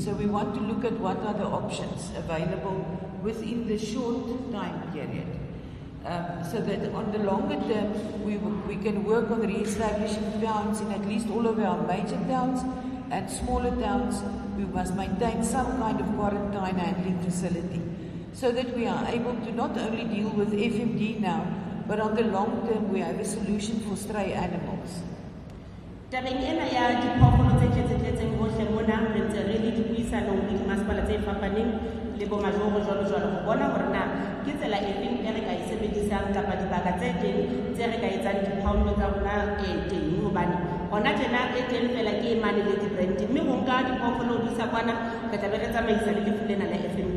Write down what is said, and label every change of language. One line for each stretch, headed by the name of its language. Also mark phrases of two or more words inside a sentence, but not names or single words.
English: So we want to look at what are the options available within the short time period, so that on the longer term we can work on re-establishing towns in at least all of our major towns, and smaller towns we must maintain some kind of quarantine handling facility, so that we are able to not only deal with FMD now, but on the long term we have a solution for stray animals.
Southern Sotho: Tabeng ena ya diphoofolo tse tletseng hohle mona re ntse re le dipuisanong le dimasepala tse fapaneng le bomajoro jwalo ho bona hore na ke tsela efeng e re ka e sebedisang kapa dibaka tse teng tse re ka etsang diphaullo tsa rona teng, hobane hona tjena e teng fela ke e mane le di-brand, mme ho nka diphoofolo ho di isa kwana re tla be re tsamaisa le lefu lena la FMD.